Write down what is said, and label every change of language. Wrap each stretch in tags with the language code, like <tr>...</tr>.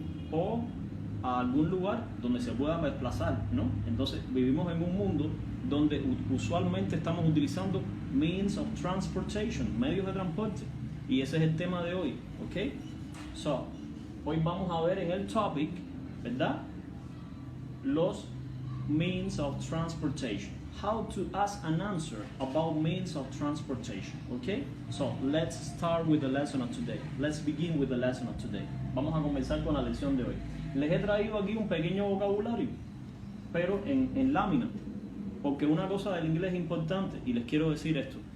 <es>O a algún lugar donde se pueda desplazar, ¿no? Entonces vivimos en un mundo donde usualmente estamos utilizando means of transportation, medios de transporte, y ese es el tema de hoy, ¿ok? So, hoy vamos a ver en el topic, ¿verdad?</es> <en>Los means of transportation. How to ask an answer about means of transportation. Okay? So let's start with the lesson of today. Let's begin with the lesson of today.</en> <es>Vamos a comenzar con la lección de hoy. Les he traído aquí un pequeño vocabulario, pero en lámina, porque una cosa del inglés es importante, y les quiero decir esto.</es>